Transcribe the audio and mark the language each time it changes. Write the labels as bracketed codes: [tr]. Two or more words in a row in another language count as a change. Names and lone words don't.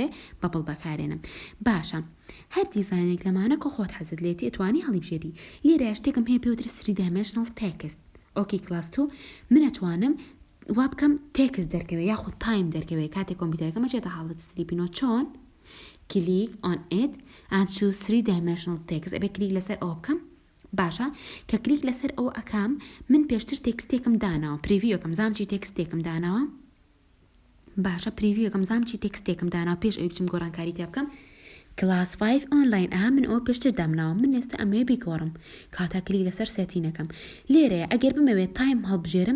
[ckb] بەپڵ بەکارێنم باشە هەر دیزاینێک لەمانە کە خۆت حەزت لێتی ئەتوانی هەڵی بژێری لێرە شتێکم هەیە پێوترە 3D تێکست ئۆکی کلاس 2 من ئەتوانم وا بکەم تێکست دەرکەوێ یاخود تایم دەرکەوێت کاتێک کۆمپیوتەرەکەم ئەچێتە حاڵەتی سلیپینەوە چۆن [en] click on it and choose 3D text [ckb] ئەبێ کلیک لەسەر ئەوە بکەم باشە کە کلیک لەسەر ئەوە ئەکام من پێشتر تێکستێکم داناوە پریڤیوەکەم زامچی تێکستێکم داناوە باشە پریڤیوەکەم زامچی تێکستێکم داناوە پێش ئەوی بچم گۆڕانکاری تێ بکەم کلاس 5 ئۆنلاین من ئەوە پێشتر دامناوە من ئێستا ئەمەیە بیگۆڕم کاتا کلیک لەسەر سێتینەکەم لێرەیە ئەگەر بمەوێت تایم هەڵبژێرم